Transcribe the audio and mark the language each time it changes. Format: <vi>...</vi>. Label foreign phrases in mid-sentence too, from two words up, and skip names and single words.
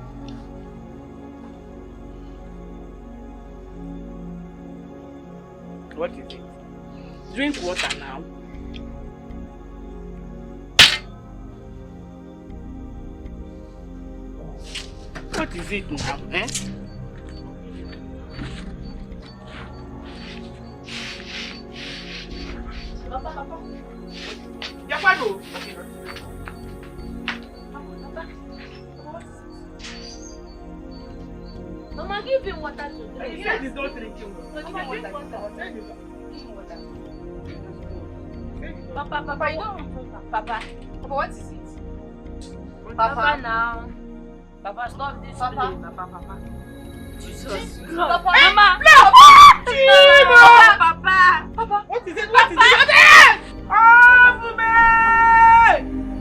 <en>What is it? Drink water now. What is it now, eh? Papa. Yakwado. Mama, give him water to drink. He said he's not drinking water. Mama, drink water. Papa, you don't. Papa, what is it? Papa now. Papa, stop this. Papa. Jesus. Papa. Mama. Papa. What is it? Oh, woman!</en>